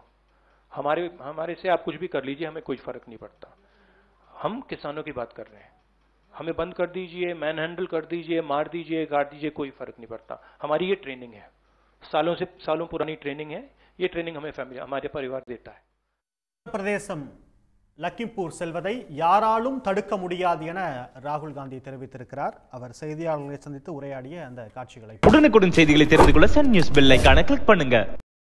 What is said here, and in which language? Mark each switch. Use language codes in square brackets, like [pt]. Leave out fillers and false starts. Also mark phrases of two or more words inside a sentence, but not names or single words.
[hi] हमारे से आप कुछ भी कर लीजिए, हमें कोई फर्क नहीं पड़ता। हम किसानों की बात कर रहे हैं। हमें बंद कर दीजिए, [en] man handle [hi] कर दीजिए, मार दीजिए, काट दीजिए, कोई फर्क नहीं पड़ता। हमारी ये ट्रेनिंग है, सालों पुरानी ट्रेनिंग है। ये ट्रेनिंग हमारे परिवार देता है। [ta] பிரதேசம் லக்கிம்பூர் செல்வதை யாராலும் தடுக்க முடியாது என ராகுல் காந்தி தெரிவித்திருக்கிறார். அவர் செய்தியாளர்களை சந்தித்து உரையாடிய அந்த காட்சிகளை உடனுக்குடன் செய்திகளை தெரிந்து கொள்ள சன் நியூஸ் [en] bell iconai click [ta] பண்ணுங்க.